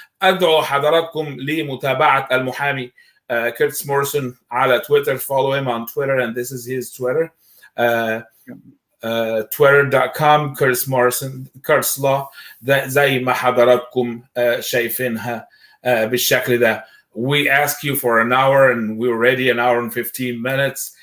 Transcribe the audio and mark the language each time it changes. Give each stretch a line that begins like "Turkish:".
Arabic: أدعو حضراتكم لمتابعة المحامي كيرتس موريسون على تويتر.
English: Follow him on Twitter, and this is his Twitter. twitter.com Curtis Morison Curtis Law.
Arabic: زي ما حضراتكم شايفينها بالشكل ده.
English: We asked you for an hour and we were ready an hour and 15 minutes.